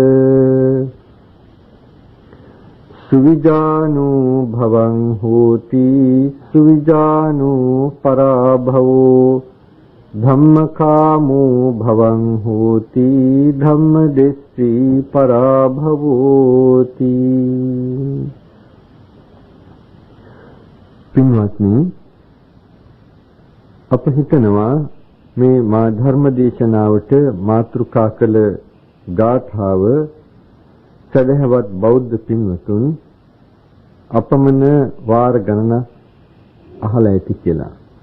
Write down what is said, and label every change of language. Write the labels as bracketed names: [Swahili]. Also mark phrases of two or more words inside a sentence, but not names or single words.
[Pali] සුවිජානෝ භවං හෝති සුවිජානෝ පරාභවෝ ධම්මකාමෝ භවං හෝති ධම්මදෙස්සී පරාභවෝති. [Sinhala] පින්වත්නි, අප හිතනවා මේ මා ධර්ම දේශනාවට මාතෘකා කළ ගාථාව සදහවත් බෞද්ධ පින්වතුන් අපමණ වාර ගණන අහලා ඇති කියලා.